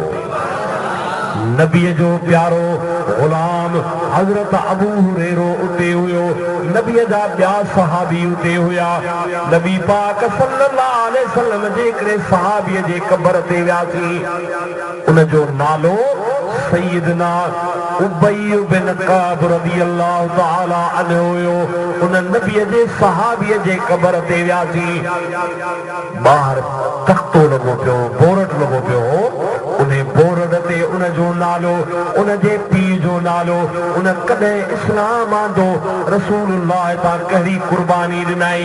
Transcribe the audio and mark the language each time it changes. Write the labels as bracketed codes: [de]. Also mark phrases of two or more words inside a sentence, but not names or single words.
[sd] नबीअ जो प्यारो गुलाम हज़रत अबू हुरैरा उते हुयो, नबीअ जा ॿिया सहाबी उते हुया। नबी पाक [ar] صلى الله عليه وسلم [sd] जे हिकिड़े सहाबीअ जे क़बर ते वियासीं, उन जो नालो सैयदना उबई बिन काब [ar] رضي الله تعالى عنه [sd] हुयो। उन नबीअ जे सहाबीअ जे क़बर ते वियासीं। ॿाहिरि तख़्तो लॻो पियो, बोर्ड लॻो पियो, उन बोर्ड ते उन जो नालो, उन जे पीउ जो नालो, उन कॾहिं इस्लाम आंदो, रसूलुल्लाह तां कहिड़ी कुर्बानी ॾिनाई।